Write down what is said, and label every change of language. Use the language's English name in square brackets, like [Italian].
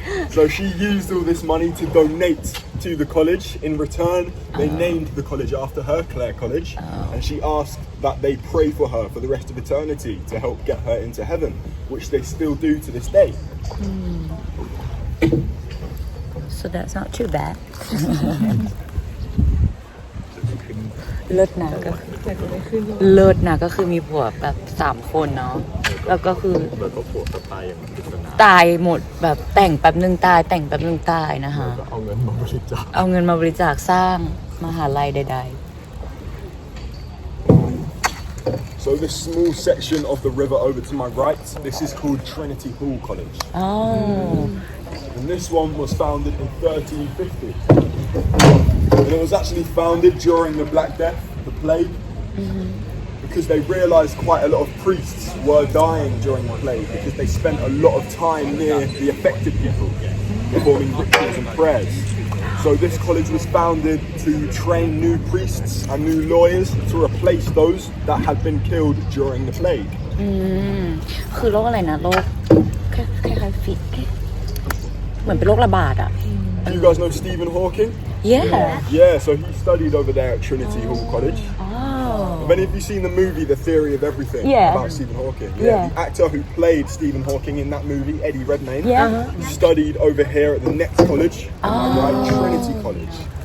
[English] So she used all this money to donate to the college. In return, they named the college after her, Clare College, and she asked that they pray for her for the rest of eternity to help get her into heaven, which they still do to this day. so that's not too bad [Thai] เลิศนะก็เลิศนะก็คือมีผัวแบบ3คนเนาะแล้วก็คือแล้วก็ผัวก็ตายอย่างปริศนาตายหมดแบบแต่งแป๊บนึงตายแต่งแป๊บนึงตายนะคะเอาเงินมาบริจาคสร้างมหาลัยใด [English] So this small section of the river over to my right, this is called Trinity Hall College. And this one was founded in 1350. And it was actually founded during the Black Death, the plague, because they realized quite a lot of priests were dying during the plague because they spent a lot of time near the affected people, performing rituals and prayers. So this college was founded to train new priests and new lawyers to replace those that had been killed during the plague. [Thai] คือโรคอะไรนะโรคคล้ายๆฟิตเหมือนเป็นโรคระบาดอ่ะ [English] Do you guys know Stephen Hawking? Yeah, so he studied over there at Trinity Hall College. Have any of you seen the movie The Theory of Everything about Stephen Hawking? Yeah. The actor who played Stephen Hawking in that movie, Eddie Redmayne, studied over here at the next college, right, Trinity College.